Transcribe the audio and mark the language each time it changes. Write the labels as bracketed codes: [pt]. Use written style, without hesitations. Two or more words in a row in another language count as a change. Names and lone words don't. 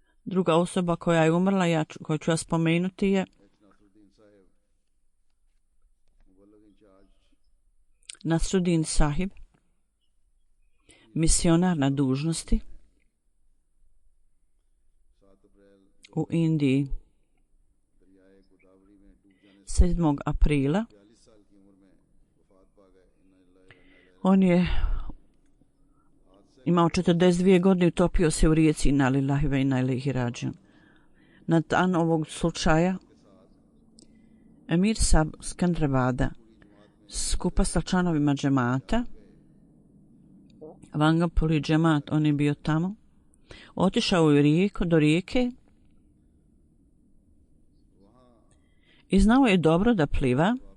[bs] Druga osoba koja je umrla, koju ću ja spomenuti je Nasruddin Sahib, misionar na dužnosti u Indiji. 7. aprila on je imao 42 godine i utopio se u rijeci [ar] إنا لله وإنا إليه راجعون. [bs] Na dan ovog slučaja Emir Sab Skandrabada skupa sa članovima džemata, Vangapuri džemat, on je bio tamo, otišao u rijeku, do rijeke i znao je dobro da pliva.